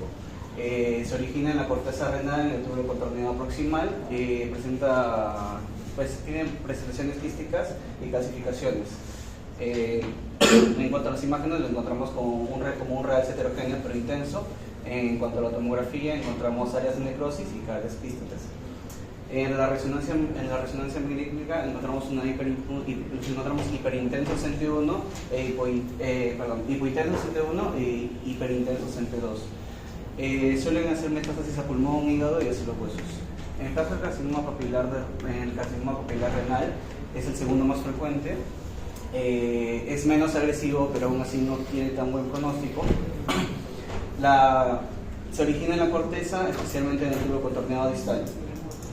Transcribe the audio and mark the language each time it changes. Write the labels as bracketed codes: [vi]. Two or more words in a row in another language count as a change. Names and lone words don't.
[es] Se origina en la corteza renal, en el túbulo contorneado proximal, presenta, tiene presentaciones quísticas y calcificaciones. En cuanto a las imágenes, lo encontramos como un realce heterogéneo pero intenso. En cuanto a la tomografía, encontramos áreas de necrosis y áreas quísticas. En la resonancia magnética encontramos hiperintenso CNT1, hipointenso CNT1 e hiperintenso CNT2. Suelen hacer metástasis a pulmón, hígado y hacia los huesos. En el caso del carcinoma papilar renal, es el segundo más frecuente. Es menos agresivo, pero aún así no tiene tan buen pronóstico. Se origina en la corteza, especialmente en el túbulo contorneado distal.